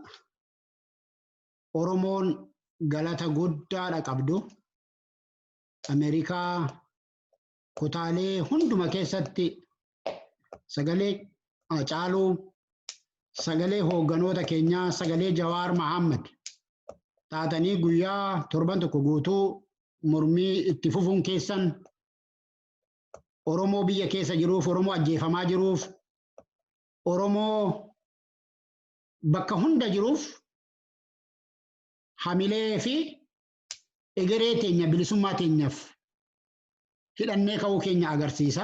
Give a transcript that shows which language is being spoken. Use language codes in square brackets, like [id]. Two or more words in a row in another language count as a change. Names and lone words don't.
[om] Oromoon galata guddaa qabdu Ameerikaa kutaalee hundumaa keessatti sagalee Hacaaluu sagalee hoggantoota keenyaa sagalee Jawaar Mahammad taatanii guyyaa torban tokko guutuu mormii itti fufuun keessan Oromoo biyya keessa jiruuf Oromoo ajjeefamaa jiruuf Oromoo bakka hunda jiruuf hamilee fi egeree teenya bilisummaa teenyaaf hidhannee ka'uu keenya agarsiisa.